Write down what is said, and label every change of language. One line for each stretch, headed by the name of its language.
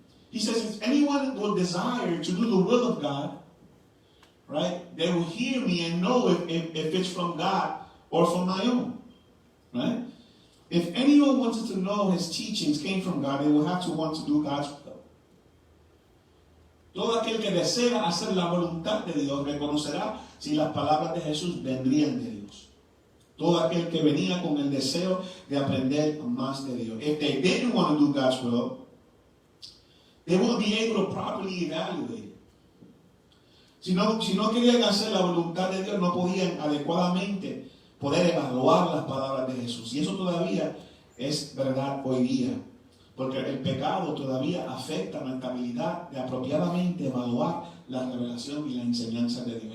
English: He says if anyone will desire to do the will of God, right, they will hear me and know if it's from God or from my own. Right? If anyone wanted to know his teachings came from God, they will have to want to do God's will.
Spanish: Todo aquel que desea hacer la voluntad de Dios reconocerá si las palabras de Jesús vendrían de Dios. Todo aquel que venía con el deseo de aprender más de Dios.
English: If they didn't want to do God's will, they will be able to properly evaluate it.
Spanish: Si no querían hacer la voluntad de Dios, no podían adecuadamente poder evaluar las palabras de Jesús. Y eso todavía es verdad hoy día. Porque el pecado todavía afecta nuestra habilidad de apropiadamente evaluar la revelación y la enseñanza de Dios.